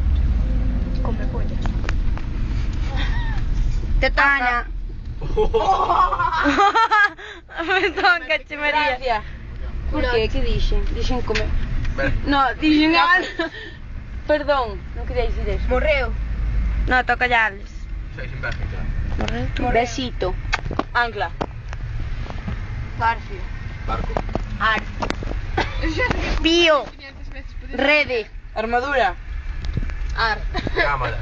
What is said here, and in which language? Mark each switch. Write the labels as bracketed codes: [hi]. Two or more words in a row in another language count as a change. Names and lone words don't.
[es] Come pollas. Ana. Me toca, che María. Gracias. [gl] Por qué? Que dixen? Dixen comer. Ben. No, dixen Ana. Perdón, non quería dicir eso. Morreo. [es] No, toca ya Alex. Seis en Bélgica. Besito. Ancla. Garfio. Barco. Ar. Pío. [gl] Rede. [es] Armadura. Ar. Cámara.